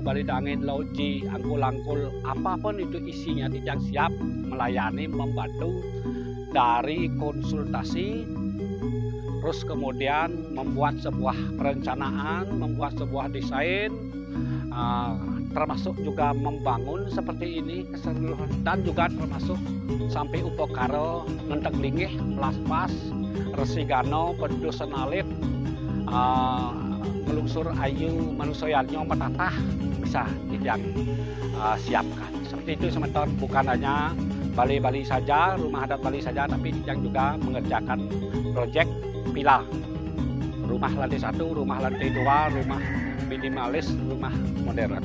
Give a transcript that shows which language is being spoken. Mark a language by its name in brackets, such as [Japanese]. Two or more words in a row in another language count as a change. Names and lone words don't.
[Indonesian] Bali Dangin, Lauji, Angkul-angkul, apapun itu isinya, Tikyang siap melayani, membantu dari konsultasi, terus kemudian membuat sebuah perencanaan, membuat sebuah desain, termasuk juga membangun seperti ini keseluruhan, dan juga termasuk sampai upokaro, ngentek linggih, pelas-pas, resigano, pendudusan alit, melungsur ayu, manusianyo, metatah, bisa Tikyang siapkan. Seperti itu semeton, bukan hanya Bali-Bali saja, rumah adat Bali saja, tapi Tikyang juga mengerjakan proyek villa, rumah lantai 1, rumah lantai 2, rumah minimalis, rumah modern.